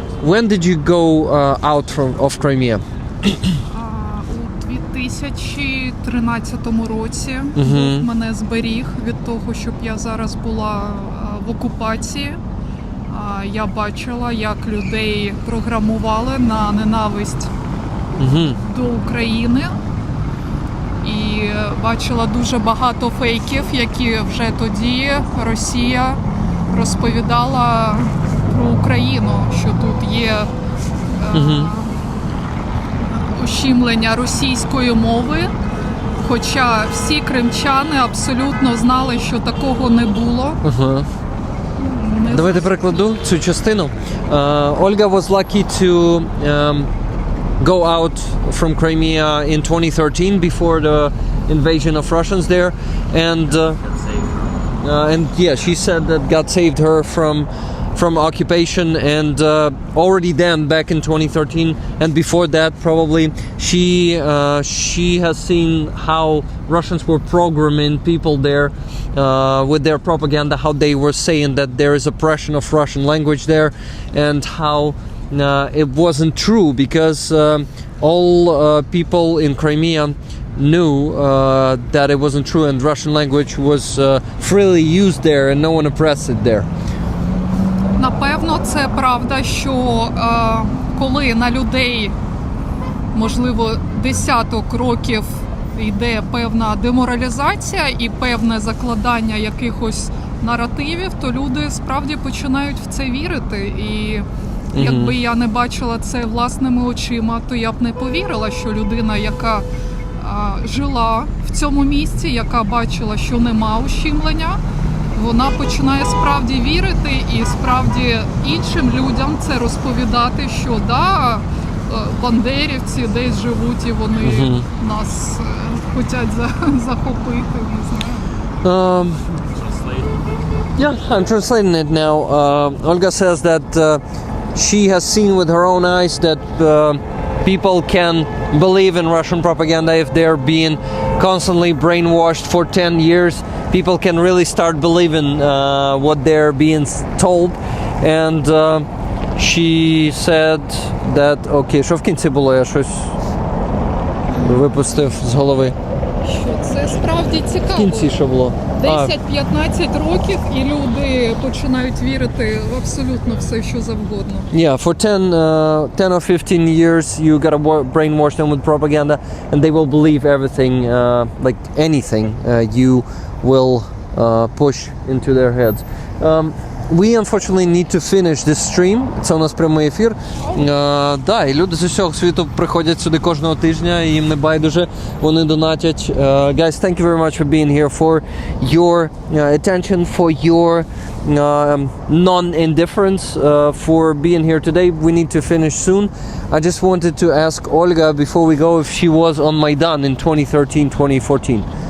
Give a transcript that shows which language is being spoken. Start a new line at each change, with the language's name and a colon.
English: When did you go out of Crimea?
Ukrainian: У 2013 році Бог мене зберіг від того, щоб я зараз була в окупації. Я бачила, як людей програмували на ненависть до України. І бачила дуже багато фейків, які вже тоді Росія розповідала про Україну, що тут є ущемлення російської мови, хоча всі кримчани абсолютно знали, що такого не було. Давайте перекладу цю частину.
English: Olga was lucky to go out from Crimea in 2013 before the invasion of Russians there, and yeah, she said that God saved her from occupation, and already then back in 2013 and before that probably she has seen how Russians were programming people there with their propaganda, how they were saying that there is oppression of Russian language there, and how it wasn't true, because all people in Crimea knew that it wasn't true, and Russian language was freely used there and no one oppressed it there.
Ukrainian: Напевно, це правда, що коли на людей, можливо, десяток років йде певна деморалізація і певне закладання якихось наративів, то люди справді починають в це вірити. І якби я не бачила це власними очима, то я б не повірила, що людина, яка жила в цьому місці, яка бачила, що нема ущемлення, вона починає справді вірити і справді іншим людям це розповідати, що да, бандерівці десь живуть і вони нас хочуть захопити, не знаю.
English: Yeah, I'm translating it now. Olga says that she has seen with her own eyes that people can believe in Russian propaganda if they're being constantly brainwashed for 10 years. People can really start believing what they're being told. And she said that...
Ukrainian: Окей, що в кінці було? Я щось випустив з голови. Що це справді цікаво. В кінці що було? 10-15 років і люди починають вірити в абсолютно все, що завгодно.
English: Yeah, for 10 or 15 years you gotta brainwash them with propaganda and they will believe everything, like anything you will push into their heads. We unfortunately need to finish this stream.
Ukrainian: Це у нас прямий ефір. Да, і люди з усього світу приходять сюди кожного тижня, і їм не байдуже, вони донатять.
English: Guys, thank you very much for being here, for your attention, for your non-indifference, for being here today. We need to finish soon. I just wanted to ask Olga before we go if she was on Maidan in 2013-2014.